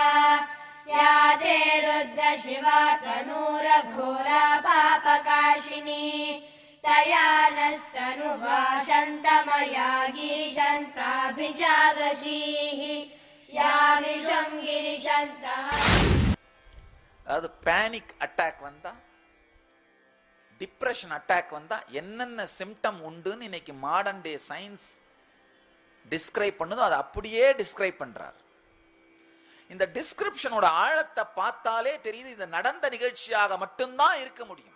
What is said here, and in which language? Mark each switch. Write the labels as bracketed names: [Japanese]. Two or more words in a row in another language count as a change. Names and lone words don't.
[Sanskrit] या ते रुद्र शिवा तनूरघोरा पापकाशिनी तया नस्तनुवा शन्तमया गिरिशन्ताभिजादशीः या विषं गिरिशन्तः. [Tamil] அதாவது [English] panic attack [Tamil] வந்தா, [English] depression attack [Tamil] வந்தா என்னென்ன சிம்டம் உண்டுன்னு இன்னைக்கு [English] modern day science describe [Tamil] பண்ணுதோ அதை அப்படியே டிஸ்கிரைப் பண்றார். இந்த டிஸ்கிரிப்ஷனோட ஆழத்தை பார்த்தாலே தெரியுது, இது நடந்த நிகழ்ச்சியாக மட்டும்தான் இருக்க முடியும்.